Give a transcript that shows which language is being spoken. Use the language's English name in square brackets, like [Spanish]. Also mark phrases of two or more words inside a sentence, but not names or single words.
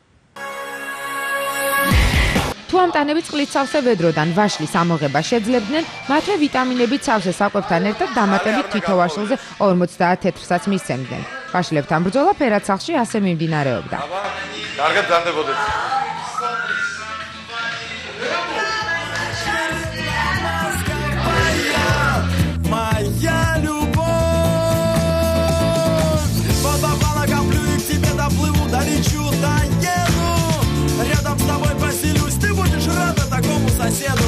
[Georgian] თუ ამტანები წყლით სავსე ვედროდან ვაშლის ამოღება შეძლებდნენ, მათვე ვიტამინებით სავსე საკვებთან ერთად დამატებით თითო ვაშლზე 50 თეთრსაც მისცემდნენ. ვაშლებთან ბრძოლა ფერაცალში ასე მიმდინარეობდა. კარგად ძანდებოდეთ. [Russian] Моя любовь, водопала коплю и к тебе доплыву, долечу, доеду. Рядом с тобой поселюсь, ты будешь рада такому соседу.